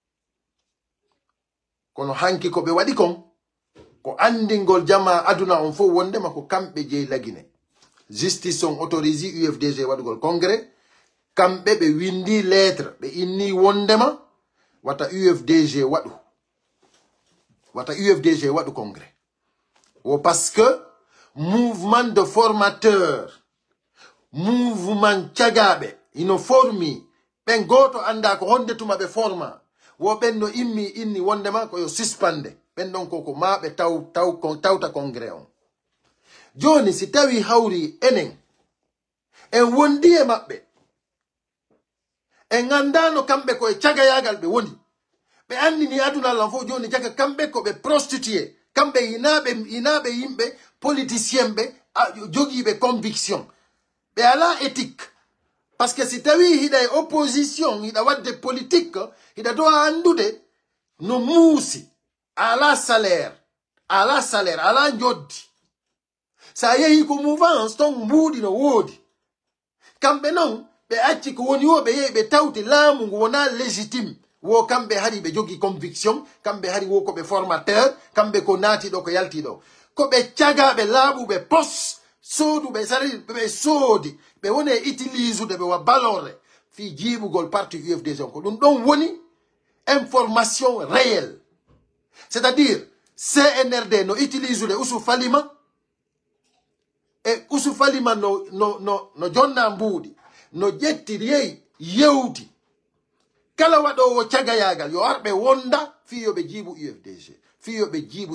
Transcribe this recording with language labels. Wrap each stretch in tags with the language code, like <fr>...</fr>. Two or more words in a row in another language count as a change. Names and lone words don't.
<ff>Kono hanki ko ɓe waɗi kon ko andingol jama aduna on fo wondema ko kamɓe jeyi la Guinée. Justice on autorise UFDG waɗugol congrès. Kamɓe ɓe windi lettre ɓe inni wondema wata UFDG waɗu. Wata UFDG waɗu congrès. O</ff> <fr>parce que mouvement de formateur,</fr> <ff>mouvement cagaɓe ino formi ɓen goto anda ko honde tuma ɓe forma. Wo ɓen no immi inni wondema ko yo suspende. Ɓen ɗon koko maɓe tawta congrès on. Joni si tawi hawri enen en wondi e maɓɓe en gandano kamɓe koye cagayagal ɓe woni ɓe andini aduna lan fof joni jaga kamɓe ko ɓe prostitué kamɓe inaɓe yimɓe politicien ɓe jogiiɓe conviction ɓe ala éthique parce que si tawi hiɗa e opposition hiɗa wadde politique hiɗa dowa andude no muusi ala salaire ala joddi sa yehi ko mouvance ton mbuuɗi no woodi kamɓe non ɓe acci ko woni o ɓe yehi ɓe tawti laamu ngu wona légitime wo kamɓe hari ɓe jogi conviction kamɓe hari wo ko ɓe formateur kamɓe ko naatiɗo ko yaltiɗo ko ɓe cagaɓe laaɓuɓe pos sooduɓe sari ɓe soodi ɓe woni e utilisude ɓe wa balore fi jiibugol parti UFDG ko ɗum ɗon woni</ff> <fr>information réelle c'est à dire</fr> <ff>CNRD no utilisude Ousou Falima e Ousou Falima no jonna mbuuɗi no jettiri yewti kala waɗowo cagayagal yo arɓe wonda fiyoɓe jiibu UFDG fiyoɓe jiibu</ff>